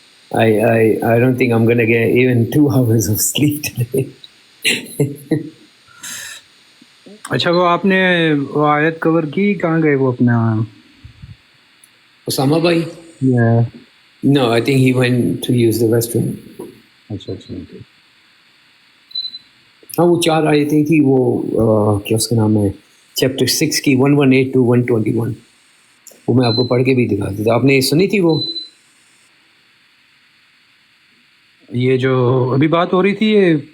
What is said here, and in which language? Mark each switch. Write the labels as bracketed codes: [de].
[en] I don't think I'm gonna get even 2 hours of sleep today. [ur] اچھا وہ آپ نے وہ آیت کور کی، کہاں گئے وہ اپنا Osama bhai? [en] No, I think he went to use the restroom. [ur] اچھا. ہاں وہ 4 آیتیں تھی، وہ کیا اس کا نام ہے، چیپٹر 6 کی 118 to 121. وہ میں آپ کو پڑھ کے بھی دکھا دیتا. آپ نے سنی تھی وہ؟ یہ جو ابھی بات ہو رہی تھی یہ؟